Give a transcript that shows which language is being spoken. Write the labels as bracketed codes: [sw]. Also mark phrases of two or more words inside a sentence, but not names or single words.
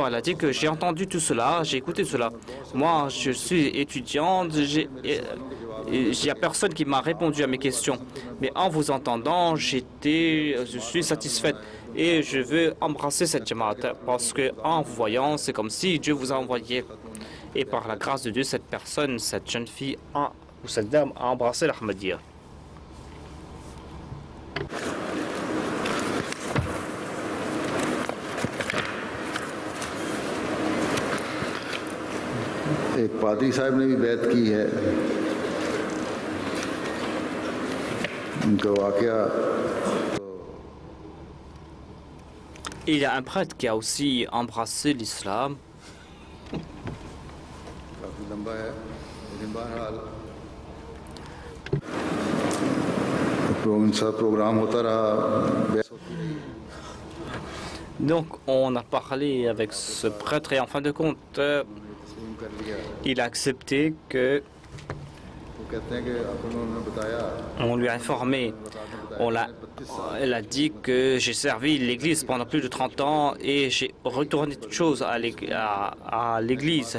[fr] Elle a dit que j'ai entendu tout cela, j'ai écouté cela. Moi, je suis étudiante, il n'y a personne qui m'a répondu à mes questions. Mais en vous entendant, je suis satisfaite et je veux embrasser cette Jamaat parce que en vous voyant, c'est comme si Dieu vous a envoyé. Et par la grâce de Dieu, cette personne, cette jeune fille ou cette dame a embrassé l'Ahmadiyya. [hi] एक पादरी साहब ने भी बैत की है उनका वाकया [fr] Il y a un prêtre qui a aussi embrassé l'islam. [hi] काफी लंबा है लेकिन बहरहाल उनका प्रोग्राम होता रहा. [fr] Donc on a parlé avec ce prêtre et en fin de compte il a accepté que on lui a informé. Elle a dit que j'ai servi l'Église pendant plus de 30 ans et j'ai retourné toute chose à l'Église.